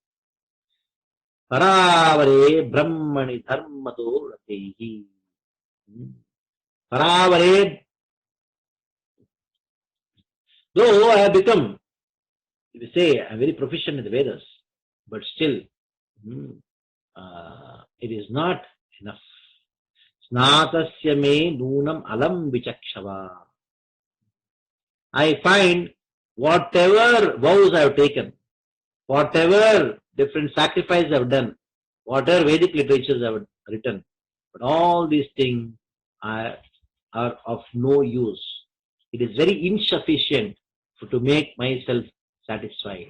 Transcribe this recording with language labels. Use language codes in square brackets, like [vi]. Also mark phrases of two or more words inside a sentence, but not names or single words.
[sa] परावरे ब्रह्मणि धर्मतो रतेहि. Paravare, [en] Though I have become, if you say, I'm very proficient in the Vedas, but still, it is not enough. [sa] स्नातस्य मे नूनम् अलम् विचक्षव. [en] I find whatever vows I have taken, whatever different sacrifices I have done, whatever Vedic literatures I have written, but all these things are of no use. It is very insufficient to make myself satisfied.